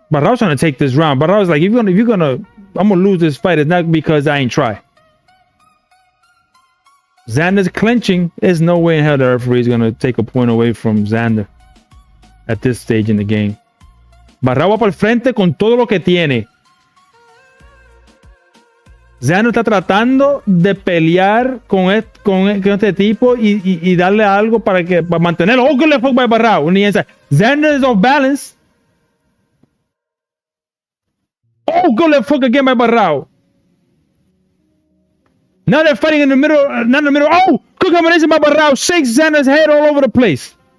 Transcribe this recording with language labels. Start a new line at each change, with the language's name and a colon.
English: Baraou's trying to take this round. Baraou's like, if you're gonna, I'm gonna lose this fight. It's not because I ain't try. Xander's clinching. There's no way in hell the referee is gonna take a point away from Xander at this stage in the game.
Spanish: Baraou va para el frente con todo lo que tiene. Xander está tratando de pelear con este tipo y darle algo para mantenerlo.
English: Oh, good left hook by Baraou on the inside. Xander is off balance. Oh, good left hook again by Baraou. Now they're fighting in the middle, not in the middle. Oh, good combination by Baraou. Shakes Xander's head all over the place.